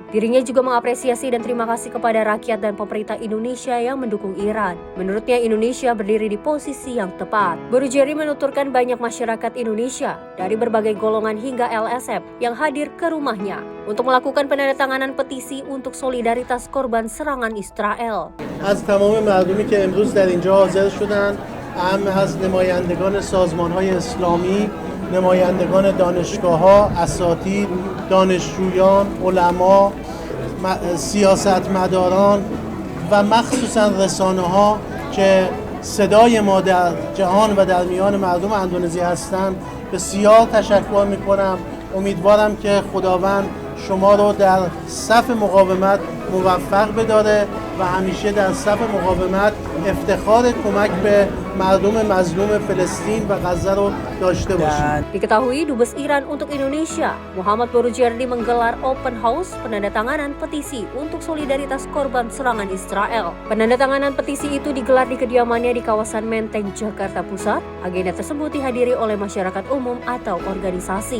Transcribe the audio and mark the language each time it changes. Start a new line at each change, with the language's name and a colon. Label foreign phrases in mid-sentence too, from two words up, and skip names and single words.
Indonesian: Dirinya juga mengapresiasi dan terima kasih kepada rakyat dan pemerintah Indonesia yang mendukung Iran. Menurutnya Indonesia berdiri di posisi yang tepat. Burujeri menuturkan banyak masyarakat Indonesia dari berbagai golongan hingga LSM yang hadir ke rumahnya untuk melakukan penandatanganan petisi untuk solidaritas korban serangan Israel.
Persian: از تمام مردمی که امروز در اینجا حاضر شدند، اهم از نمایندگان سازمان‌های اسلامی، نمایندگان دانشگاه‌ها، اساتید، دانشجویان، علما، سیاستمداران و مخصوصاً رسانه‌ها که صدای ما در جهان و در میان مردم اندونزی هستند بسیار تشکر می‌کنم. امیدوارم که خداوند شما رو در صف مقاومت موفق بداره و همیشه در صف مقاومت افتخار کمک به مردم مظلوم فلسطین و غزه رو داشته باشید.
Indonesian: Diketahui Dubes Iran untuk Indonesia, Muhammad Borujerdi menggelar
English: open house
Indonesian: penandatanganan petisi untuk solidaritas korban serangan Israel. Penandatanganan petisi itu digelar di kediamannya di kawasan Menteng, Jakarta Pusat. Agenda tersebut dihadiri oleh masyarakat umum atau organisasi.